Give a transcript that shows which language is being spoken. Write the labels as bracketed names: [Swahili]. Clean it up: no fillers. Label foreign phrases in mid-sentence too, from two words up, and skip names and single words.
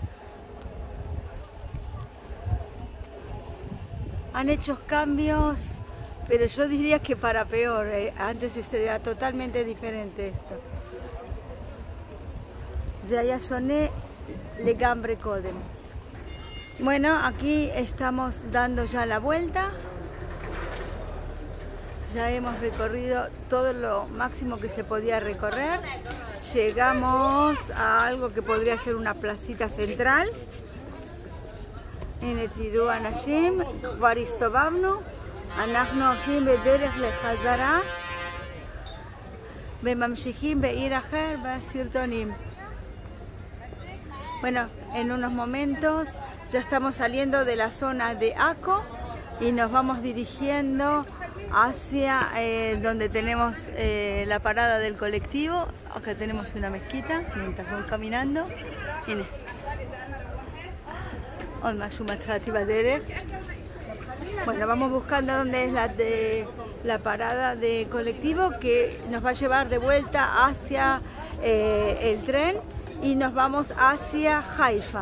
[Spanish] Han hecho cambios, pero yo diría que para peor. Antes era totalmente diferente esto. [Hebrew] זה היה שונה לגמרי קודם. [Spanish] Bueno, aquí estamos dando ya la vuelta. Ya hemos recorrido todo lo máximo que se podía recorrer. Llegamos a algo que podría ser una placita central. [Hebrew] הנה תראו אנשים, כבר הסתובבנו, אנחנו הולכים בדרך לחזרה וממשיכים בעיר אחר בסרטונים. [Spanish] Bueno, en unos momentos ya estamos saliendo de la zona de Akko y nos vamos dirigiendo hacia donde tenemos la parada del colectivo. Acá tenemos una mezquita mientras vamos caminando. Bueno, vamos buscando dónde es la parada de colectivo que nos va a llevar de vuelta hacia el tren y nos vamos hacia Haifa.